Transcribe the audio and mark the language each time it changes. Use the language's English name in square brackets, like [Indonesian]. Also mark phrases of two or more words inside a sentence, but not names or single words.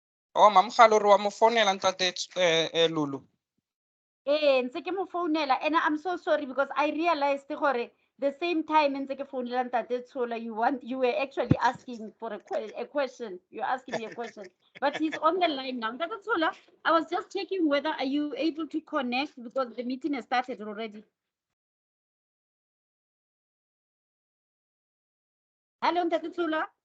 [Southern Sotho] Oh, Mamkhalo wa mo phonela ntate Lulu. Ntse ke mo founela, [English] and I'm so sorry because I realized gore the same time [Southern Sotho] ntse ke founela [English] ntate Tshola, you were actually asking for a question. You're asking me a question. But he's on the line now. Ntate Tshola, I was just checking whether are you able to connect because the meeting has started already. Hello, Ntate Tshola.